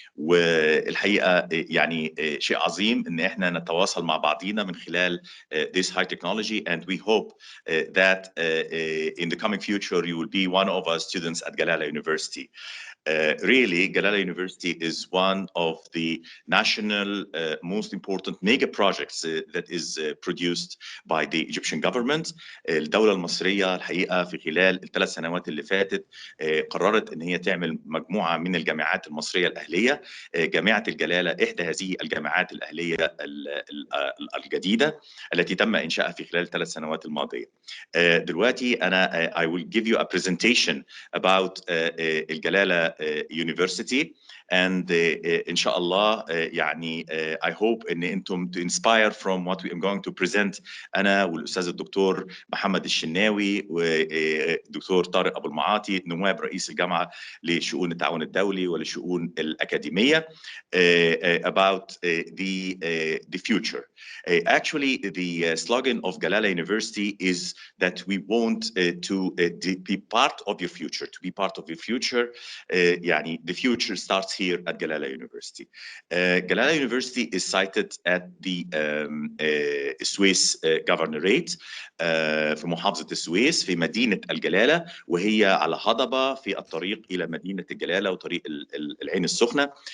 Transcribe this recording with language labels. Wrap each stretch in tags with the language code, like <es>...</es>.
<ar>والحقيقه يعني شيء عظيم ان احنا نتواصل مع بعضينا من خلال</ar> <en>this high technology, and we hope that in the coming future you will be one of our students at Galala University. Really, Galala University is one of the national most important mega projects that is produced by the Egyptian government.</en> <ar>الدولة المصرية الحقيقة في خلال الثلاث سنوات اللي فاتت قررت ان هي تعمل مجموعة من الجامعات المصرية الأهلية. جامعة الجلالة إحدى هذه الجامعات الأهلية الجديدة التي تم إنشائها في خلال الثلاث سنوات الماضية. دلوقتي أنا</ar> <en>I will give you a presentation about</en> <ar>الجلالة University, and إن شاء الله يعني</ar> <en>I hope</en> <ar>إن أنتم</ar> <en>to inspire from what we am going to present</en> <ar>أنا والأستاذ الدكتور محمد الشناوي والدكتور طارق أبو المعاطي نواب رئيس الجامعة لشؤون التعاون الدولي ولشؤون الأكاديمية</ar> <en>about the future. Actually, the slogan of Galala University is that we want to be part of your future. To be part of your future, يعني the future starts here at Galala University. Galala University is sited at the Swiss Governorate</en> <ar>في محافظة السويس في مدينة الجلالة، وهي على هضبة في الطريق إلى مدينة الجلالة وطريق العين السخنة.</ar>